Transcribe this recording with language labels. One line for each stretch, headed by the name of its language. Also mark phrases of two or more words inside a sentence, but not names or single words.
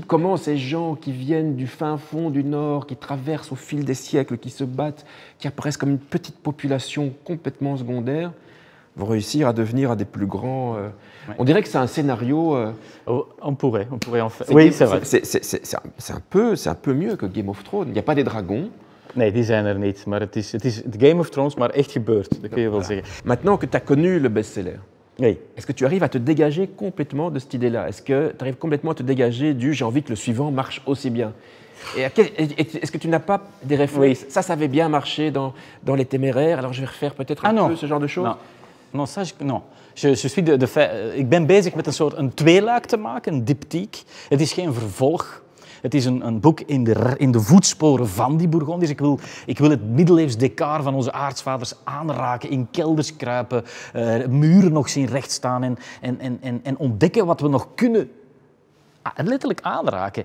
French: Comment ces gens qui viennent du fin fond du Nord, qui traversent au fil des siècles, qui se battent, qui apparaissent comme une petite population complètement secondaire, vont réussir à devenir des plus grands... On dirait que c'est un scénario... On pourrait en faire... Oui, c'est vrai. C'est un peu mieux que Game of Thrones. Il n'y a pas des dragons.
Dutch: Nee, die zijn er niet. Maar het is Game of Thrones, maar echt gebeurd. Dat kun je wel zeggen.
French: Maintenant que tu as connu le best-seller, est-ce que tu arrives à te dégager complètement de cette idée-là? Est-ce que tu arrives complètement à te dégager du « j'ai envie que le suivant marche aussi bien » Et est-ce que tu n'as pas des réflexes? Ça avait bien marché dans Les Téméraires, alors je vais refaire peut-être un peu ce genre de choses? Non.
Dutch: Ik ben bezig met een tweeluik te maken, een diptyque. Het is geen vervolg. Het is een boek in de voetsporen van die Bourgondiërs. Ik wil het middeleeuws decor van onze aartsvaders aanraken, in kelders kruipen, muren nog zien rechtstaan en ontdekken wat we nog kunnen letterlijk aanraken.